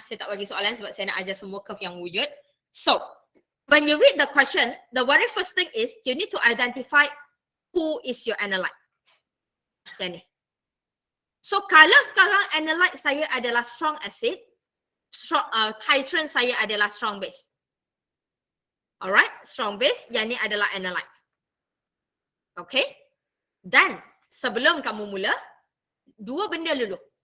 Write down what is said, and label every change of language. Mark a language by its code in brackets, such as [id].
[ms] Saya tak bagi soalan sebab saya nak ajar semua curve yang wujud. [en] So, when you read the question, the very first thing is you need to identify who is your analyte. [ms] Yang ni. So, kalau sekarang analyte saya adalah strong acid, titrant saya adalah strong base. Alright, strong base, yang ni adalah analyte. Okay. Dan sebelum kamu mula, dua benda dulu.